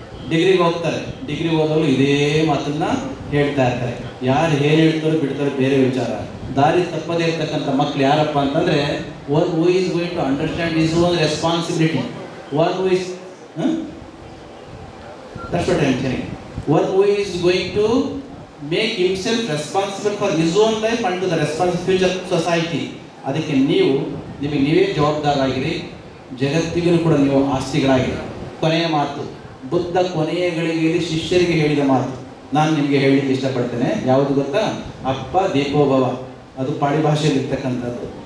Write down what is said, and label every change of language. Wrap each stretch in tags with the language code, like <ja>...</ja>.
<kn>ಡಿಗ್ರಿಗೆ ಹೋಗ್ತಾರೆ, ಡಿಗ್ರಿಗೆ ಹೋದವರು ಇದೇ ಮಾತನ್ನ ಹೇಳ್ತಾ ಇರ್ತಾರೆ. ಯಾರು ಏನು ಹೇಳ್ತಾರೋ ಬಿಡ್ತಾರೋ ಬೇರೆ ವಿಚಾರ. ದಾರಿ ತಪ್ಪದೇ ಇರ್ತಕ್ಕಂಥ ಮಕ್ಕಳು ಯಾರಪ್ಪ ಅಂತಂದರೆ,</kn> <en>One who is going to understand his own responsibility, one who is that's what I am saying. One who is going to make himself responsible for his own life and to the responsible future society.</en> <kn>ಅದಕ್ಕೆ ನಿಮಗೆ ನೀವೇ ಜವಾಬ್ದಾರರಾಗಿರಿ, ಜಗತ್ತಿಗೂ ಕೂಡ ನೀವು ಆಸ್ತಿಗಳಾಗಿರಿ. ಕೊನೆಯ ಮಾತು, ಬುದ್ಧ ಕೊನೆಯ ಗಳಿಗೆಯಲ್ಲಿ ಶಿಷ್ಯರಿಗೆ ಹೇಳಿದ ಮಾತು ನಾನು ನಿಮಗೆ ಹೇಳಲಿಕ್ಕೆ ಇಷ್ಟಪಡ್ತೇನೆ. ಯಾವುದು ಗೊತ್ತಾ, ಅಪ್ಪ ದೀಪೋಭವ. ಅದು ಪಾಳಿ ಭಾಷೆಯಲ್ಲಿ ಇರ್ತಕ್ಕಂಥದ್ದು.</kn>